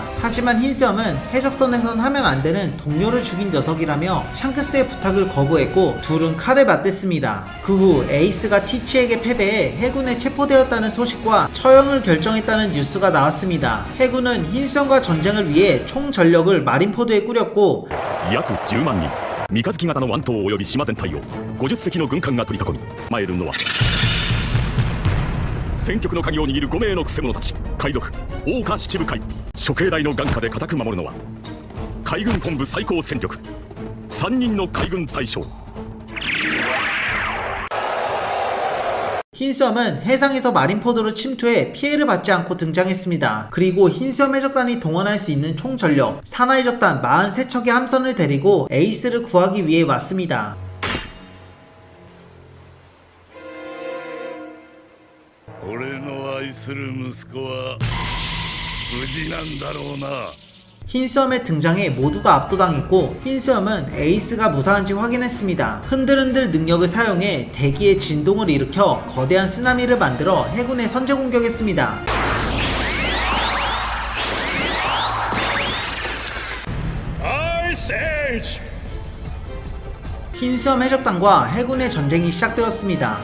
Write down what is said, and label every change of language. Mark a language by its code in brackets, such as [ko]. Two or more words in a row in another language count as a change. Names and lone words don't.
[ko] 하지만 흰수염은 해적선에선 하면 안되는 동료를 죽인 녀석이라며 샹크스의 부탁을 거부했고 둘은 칼을 맞댔습니다. 그 후 에이스가 티치에게 패배해 해군에 체포되었다는 소식과 처형을 결정했다는 뉴스가 나왔습니다. 해군은 흰수염과 전쟁을 위해 총 전력을 마린포드에 꾸렸고 [ja] 約10万人三日月型の湾島及び島全体を50隻の軍艦が取り囲み参るのは戦局の鍵を握る5名のクセ者たち海賊桜花七部会処刑台の眼下で固く守るのは海軍本部最高戦力3人の海軍大将 [ko] 흰수염은 해상에서 마린포드로 침투해 피해를 받지 않고 등장했습니다. 그리고 흰수염 해적단이 동원할 수 있는 총 전력 산하해적단 43척의 함선을 데리고 에이스를 구하기 위해 왔습니다. [ja] 俺の愛する息子は無事なんだろうな [ko] 흰수염의 등장에 모두가 압도당했고 흰수염은 에이스가 무사한지 확인했습니다. 흔들흔들 능력을 사용해 대기의 진동을 일으켜 거대한 쓰나미를 만들어 해군에 선제 공격했습니다. 흰수염 해적단과 해군의 전쟁이 시작되었습니다.